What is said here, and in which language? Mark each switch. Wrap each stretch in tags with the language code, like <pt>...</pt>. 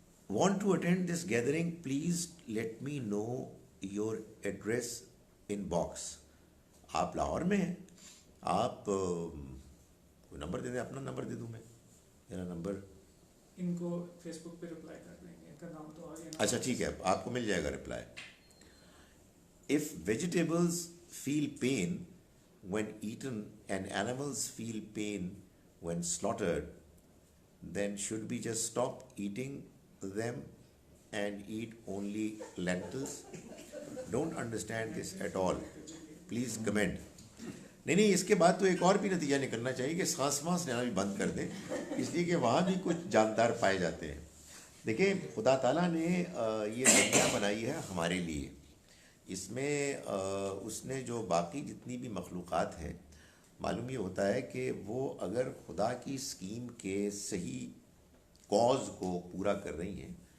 <en>Want to attend this gathering, please let me know your address in box.</en> <ur>آپ لاہور میں ہیں, آپ کوئی نمبر دے دیں, اپنا نمبر دے دوں میں, میرا نمبر ان کو فیس بک پہ رپلائی کر دیں گے, ان کا نام تو آ گیا. اچھا ٹھیک ہے, آپ کو مل جائے گا reply.</ur> <en>If vegetables feel pain when eaten and animals feel pain when slaughtered, then should we just stop eating them and eat only lentils? Don't understand this at all. Please comment.</en> <ur>نہیں اس کے بعد تو ایک اور بھی نتیجہ نکلنا چاہیے کہ سانس لینا بھی بند کر دیں, اس لیے کہ وہاں بھی کچھ جاندار پائے جاتے ہیں. دیکھیں خدا تعالیٰ نے یہ دنیا بنائی ہے ہمارے لیے, اس میں اس نے جو باقی جتنی بھی مخلوقات ہیں, معلوم یہ ہوتا ہے کہ وہ اگر خدا کی اسکیم کے صحیح کاز کو پورا کر رہی ہیں</ur>